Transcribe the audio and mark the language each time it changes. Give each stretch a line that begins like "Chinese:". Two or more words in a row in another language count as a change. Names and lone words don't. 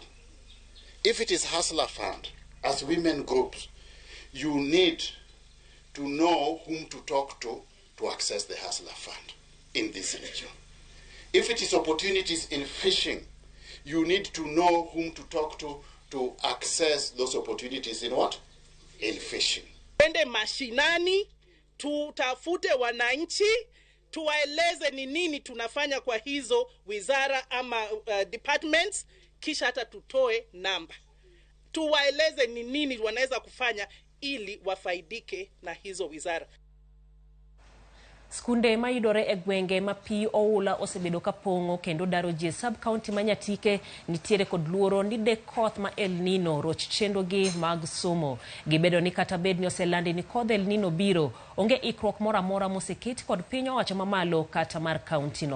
English: If it is Hustler Fund, as women groups, you need to know whom to talk to access the Hustler Fund in this region. If it is opportunities in fishing, you need to know whom to talk to access those opportunities in what? In fishing.
Swahili: Twende mashinani, tutafute wananchi, tuwaeleze ni nini tunafanya kwa hizo wizara ama departments, kisha hata tutoe namba. Tuwaeleze ni nini wanaweza kufanya ili wafaidike na hizo wizara.
Luo (Kenya and Tanzania): Skunde mayudore e gwenge ma pi oula osebedo ka pongo kendo daro ji
English: sub county
Luo (Kenya and Tanzania): manyatike nitiere kod luoro ni de koth ma El Nino roch chenrogi mag somo. Gibedo ni kata bed ni oselandi ni kodh El Nino biro, onge ikruok mora mora moseketi kod piny owacho mamalo kata mar county no.